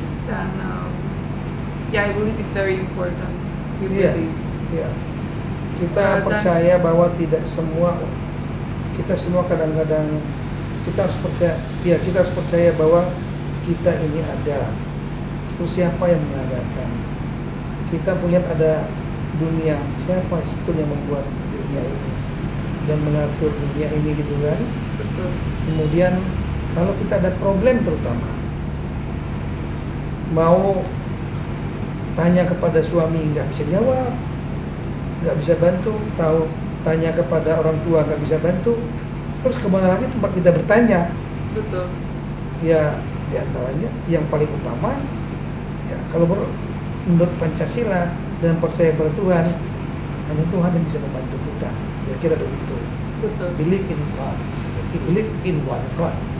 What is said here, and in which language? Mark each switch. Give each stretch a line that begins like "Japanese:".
Indonesian: Dan
English: I believe it's very important. We believe. Yeah.
Indonesian: Kita percaya bahwa tidak semua, kita semua kadang-kadang kita harus percaya, ya kita harus percaya bahwa kita ini ada. Terus siapa yang mengadakan? Kita melihat ada dunia, siapa sebetulnya yang membuat dunia ini dan mengatur dunia ini gitu kan? Betul. Kemudian kalau kita ada problem terutama, mau tanya kepada suami nggak bisa jawab, nggak bisa bantu, tahu tanya kepada orang tua nggak bisa bantu, terus kemana lagi tempat kita bertanya? Betul. Ya diantaranya yang paling utama, ya kalau menurut Pancasila dan percaya pada Tuhan, hanya Tuhan yang bisa membantu kita. Kira-kira begitu. Betul.
English: Believe in God, believe in one God.